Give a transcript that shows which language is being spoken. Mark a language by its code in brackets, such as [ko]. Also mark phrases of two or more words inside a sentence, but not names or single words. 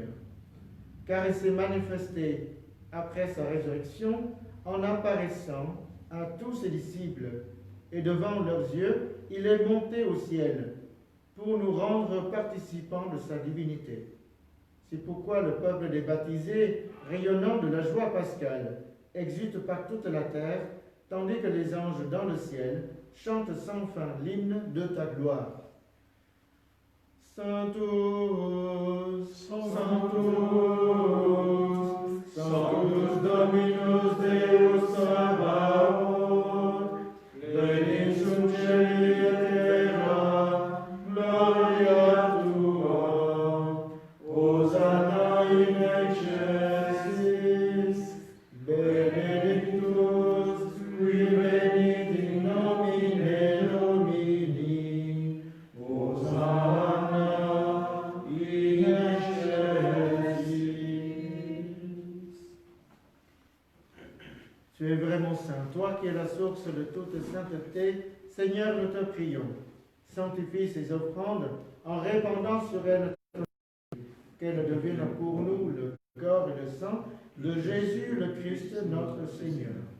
[fr] Car il s'est manifesté après sa résurrection en apparaissant à tous ses disciples, et devant leurs yeux, il est monté au ciel pour nous rendre participants de sa divinité. C'est pourquoi le peuple des baptisés, rayonnant de la joie pascale, exulte par toute la terre, tandis que les anges dans le ciel chantent sans fin l'hymne de ta gloire. [la] Sanctus, Sanctus, Sanctus Dominus Deus Sabaoth, plenius sunt caeli et terra, gloria tua, Hosanna in excelsis, benedictus qui venit in nomine Domini, Hosanna in excelsis. [fr] Tu es vraiment saint, toi qui es la source de toute sainteté. Seigneur, nous te prions. Sanctifie ces offrandes en répandant sur elles qu'elles deviennent pour nous le corps et le sang de Jésus le Christ notre Seigneur.